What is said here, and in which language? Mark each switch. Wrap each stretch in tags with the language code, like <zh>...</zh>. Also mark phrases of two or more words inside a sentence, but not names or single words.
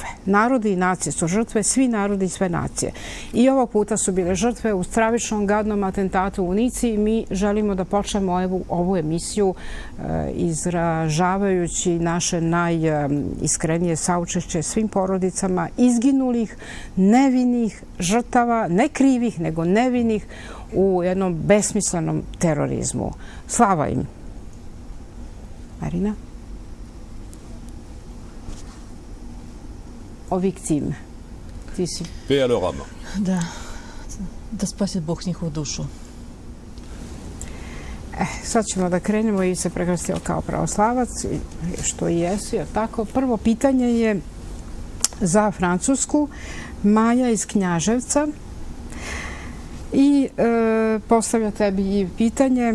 <sr>Narodi i nacije su žrtve, svi narodi i sve nacije. I ovog puta su bile žrtve u stravičnom gadnom atentatu u Nici i mi želimo da počnemo ovu emisiju izražavajući naše najiskrenije saučešće svim porodicama izginulih, nevinih žrtava, ne krivih, nego nevinih u jednom besmislenom terorizmu. Slava im. Marina?</sr> <fr>O victime.</fr> <sr>Ti si.</sr> <fr>Paix à leur âme.</fr> <sr>Da spasi Bog njihovu dušu. Sad ćemo da krenemo i se prekrstio kao pravoslavac, što i jesu, je tako. Prvo pitanje je za Francusku, Maja iz Knjaževca, i postavlja tebi i pitanje.</sr>